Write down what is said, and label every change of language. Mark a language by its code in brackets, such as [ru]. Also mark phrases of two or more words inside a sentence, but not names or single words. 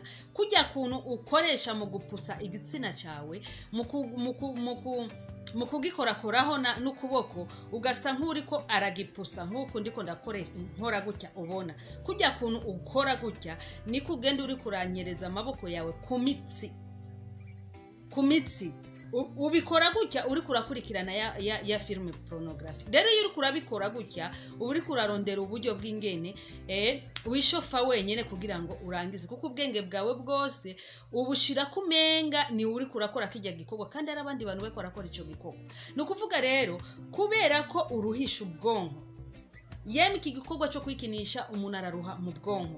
[rn] Kujya kuntu ukoresha mu gupusa igitsina cyawe mu kugikorakoraho n'ukuboko, ugasa nk'uri ko aragipusa nk'uko ndiko nkora gutya. Ubona kujya kuntu ukora gutya niko ugenda uri kuranyereza amaboko yawe ku mitsi ubikora gutya uri kurakurikirana ya filime pornography. Rero iyo uri kurabikora gutya uri kurarondera uburyo bw'ingene wishofa wenyene kugira ngo urangize, kuko ubwenge bwawe bwose ubushira kumenga ni uri kurakora kijya gikorwa kandi ari abandi bantu bakora ico gikorwa. No kuvuga rero kubera ko uruhisha ubwonko, yemi iki gikorwa cyo kwikinisha umuntu araruha mu bwonko.